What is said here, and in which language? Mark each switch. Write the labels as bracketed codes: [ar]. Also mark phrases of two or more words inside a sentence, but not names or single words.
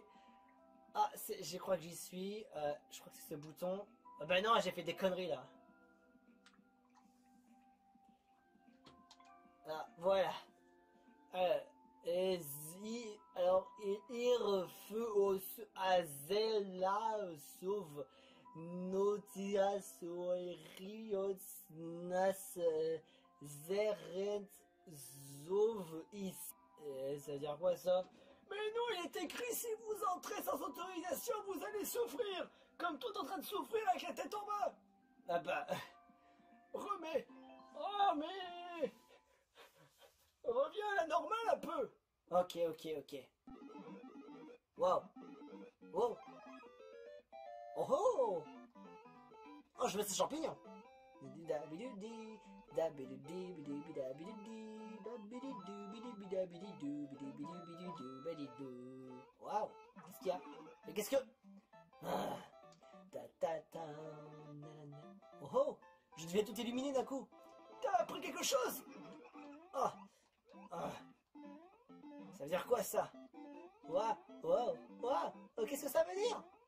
[fr] Ah, je crois que j'y suis. Je crois que c'est ce bouton. Bah non, j'ai fait des conneries là. Ah, voilà. Alors, ir feu au azela sauve notias oerios nas zerent zov is. Ça veut dire quoi ça? Mais non, il est écrit si vous entrez sans autorisation, vous allez souffrir. Comme tout en train de souffrir avec la tête en bas. Ah bah... remets. Oh mais... reviens à la normale un peu. Ok. Wow. Oh oh. Oh, je mets ces champignons. dabidi, dabidi, bidi, dabidi, babidi, bidi, dabidi, bidi, bidi. Waouh, qu'est-ce qu'il y a? Mais qu'est-ce que... Ah, ta ta ta, nanana. Oh oh, je devais tout illuminer d'un coup. T'as appris quelque chose? Oh, ah. Ça veut dire quoi ça? Waouh, waouh, waouh, oh, qu'est-ce que ça veut dire?